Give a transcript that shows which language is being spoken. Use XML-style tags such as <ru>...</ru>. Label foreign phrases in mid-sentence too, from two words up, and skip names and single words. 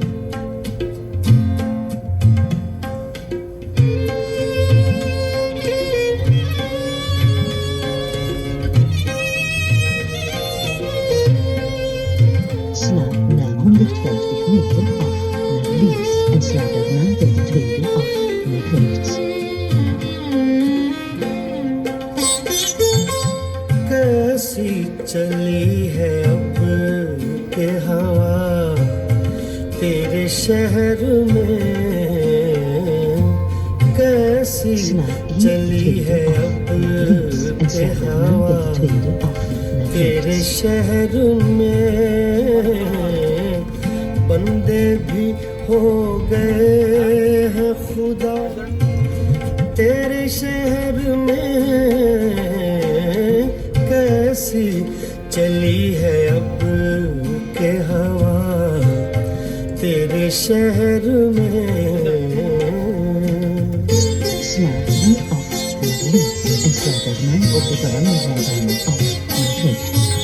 <nl>Sla na 150 meter af naar links en sla daarna bij de tweede af naar rechts.</nl> <hi>कैसी चली है अब के हवा तेरे शहर में, कैसी</hi> <nl>Sla hier</nl> <hi>चली है</hi> <nl>tweede</nl> <hi>अब</hi> <nl>af naar links en</nl> <hi>के</hi> <nl>sla daarna</nl> <hi>हवा</hi> <nl>bij de tweede af naar</nl> <hi>तेरे</hi> <nl>rechts.</nl> <hi>शहर में। बंदे भी हो गए हैं खुदा तेरे शहर में, कैसी चली है अब के हवा तेरे शहर में।</hi> <nl>Sla hier af naar links en sla daarna op de Paranelbaan af naar rechts.</nl>